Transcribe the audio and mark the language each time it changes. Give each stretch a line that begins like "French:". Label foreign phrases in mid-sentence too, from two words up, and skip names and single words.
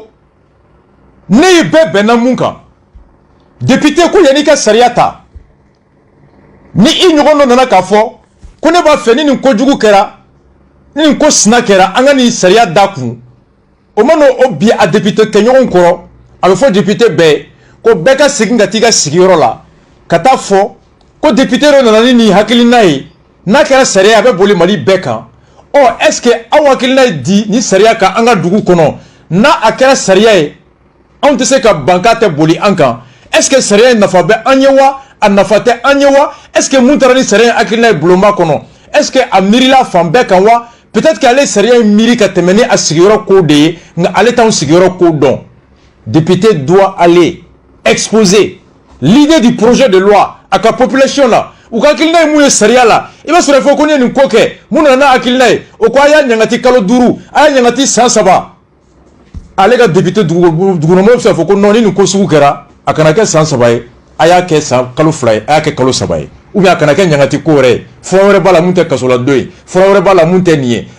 Bambara: ne be benamunka député ko yani ka sariya ta ni i ɲɔgɔn dɔ nana k'a fɔ ko ne b'a fɛ ni nin kojugu kɛra ni nin ko sina kɛra an ka nin sariya da kun o ma n'o bi a député kɛɲɔgɔn kɔrɔ a bɛ fɔ député bɛɛ ko bɛɛ ka segin ka t'i ka sigiyɔrɔ la ka taa fɔ ko député dɔ nana ni nin hakilina ye n'a kɛra sariya a bɛ boli Mali bɛɛ kan ɔ
French: est ce que
Bambara: aw hakilina ye di ni sariya kan an ka dugu kɔnɔ n'a a kɛra sariya ye anw tɛ se ka ban k'a tɛ boli an kan
French: est ce que
Bambara: sariya in nafa bɛ an ye wa a nafa tɛ an ye wa
French: est ce que
Bambara: mun taara ni sariya hakilina ye bulonba kɔnɔ
French: est ce que
Bambara: a miirila fan bɛɛ kan wa
French: peut-être que
Bambara: ale sariya in miiri ka tɛmɛ ni a sigiyɔrɔ ko de ye nka ale t'anw sigiyɔrɔ ko dɔn
French: député doit aller exposer l'idée du projet de loi à
Bambara: ka population la u ka hakilina ye mun ye sariya la i b'a sɔrɔ fɔ ko ne ye nin ko kɛ mun nana n'a hakilina ye o ko a y'a ɲangati kalo 5 a y'a ɲangati san 3 ale ka député dugukɔnɔmɔgɔw bɛ se k'a fɔ ko non ni nin ko sugu kɛra a kana kɛ san 3 ye a y'a kɛ san kalo 2 ye a y'a kɛ kalo 3 ye
French: ou bien
Bambara: a kana kɛ ɲangati ko wɛrɛ ye fura wɛrɛ b'a la mun tɛ kaso la don ye fura wɛrɛ b'a la mun tɛ nin ye a